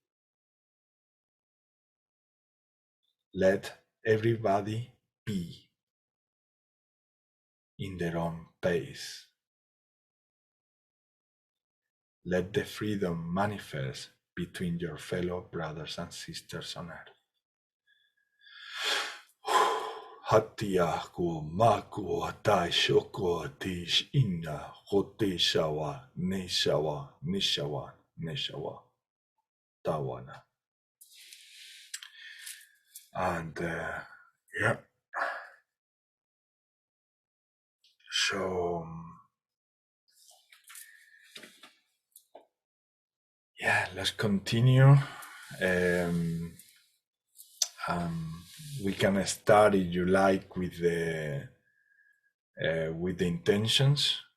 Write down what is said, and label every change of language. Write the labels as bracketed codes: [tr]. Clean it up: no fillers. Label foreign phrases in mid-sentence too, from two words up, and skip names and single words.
[en] Let everybody be in their own pace. Let the freedom manifest between your fellow brothers and sisters on earth. Hatia ku maku atai shoko tish ina hote shawa neshawa tawana. And yeah, so yeah, let's continue. We can start, if you like, with the intentions.